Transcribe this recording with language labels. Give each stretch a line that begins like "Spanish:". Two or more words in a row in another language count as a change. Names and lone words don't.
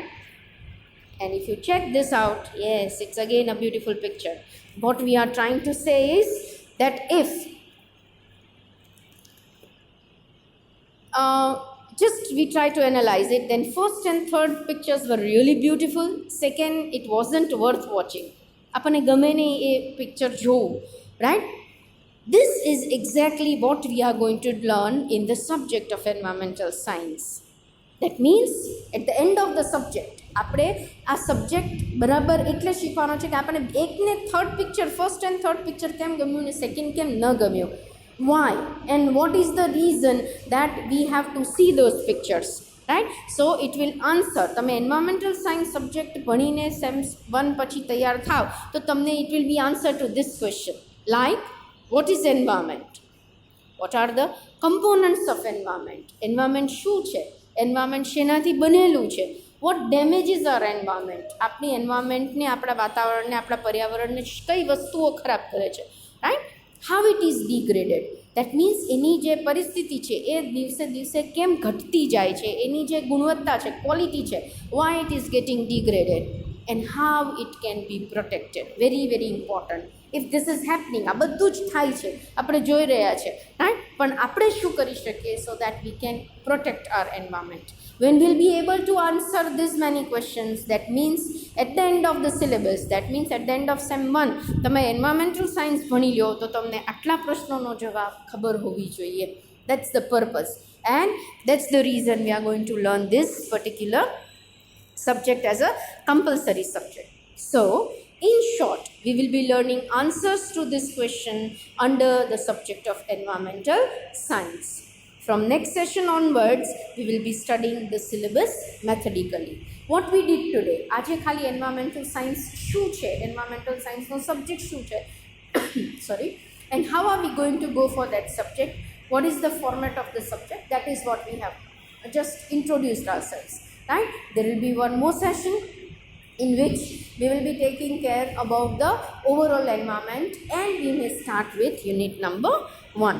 English: And if you check this out, yes, it's again a beautiful picture. What we are trying to say is that if just we try to analyze it, then first and third pictures were really beautiful. Second, it wasn't worth watching.
Gujarati: આપને ગમે નહીં એ પિક્ચર જોવું,
English: right? This is exactly what we are going to learn in the subject of environmental science. That means at the end of the subject,
Gujarati: આપણે આ સબ્જેક્ટ બરાબર એટલે શીખવાનો છે કે આપણે એકને
English: third picture, first and third picture
Gujarati: કેમ ગમ્યું ને સેકન્ડ કેમ ન ગમ્યું.
English: Why and what is the reason that we have to see those pictures, right? So it will answer. તમે environmental science subject
Gujarati: ભણીને સેમ 1 પછી તૈયાર થાવ તો તમને
English: it will be answer to this question, like what is environment, what are the components of environment, environment
Gujarati: શું છે,
English: environment
Gujarati: શેનાથી બનેલું છે,
English: what damages our environment,
Gujarati: આપણી environmentને, આપણા વાતાવરણને, આપણા પર્યાવરણને કઈ વસ્તુઓ ખરાબ કરે છે,
English: right? How it is degraded, that means
Gujarati: એની જે પરિસ્થિતિ છે એ દિવસે દિવસે કેમ ઘટતી જાય છે, એની જે ગુણવત્તા છે, ક્વોલિટી છે,
English: why it is getting degraded and how it can be protected. Very very important. If this is happening,
Gujarati: આ બધું જ થાય છે, આપણે જોઈ રહ્યા છે, right? પણ આપણે શું કરી શકીએ
English: so that we can protect our environment? When we'll be able to answer this many questions, that means at the end of the syllabus, that means at the end of sem 1, તમે environmental science
Gujarati: ભણી લ્યો તો તમને આટલા પ્રશ્નોનો જવાબ ખબર હોવી જોઈએ.
English: That's the purpose, and that's the reason we are going to learn this particular subject as a compulsory subject. So in short, we will be learning answers to this question under the subject of environmental science. From next session onwards, we will be studying the syllabus methodically. What we did today,
Gujarati: આજે ખાલી
English: environmental science
Gujarati: શું છે,
English: environmental science
Gujarati: નો subject શું છે,
English: sorry, and how are we going to go for that subject, what is the format of the subject, that is what we have just introduced ourselves, right? There will be one more session in which we will be taking care about the overall environment, and we may start with unit number 1.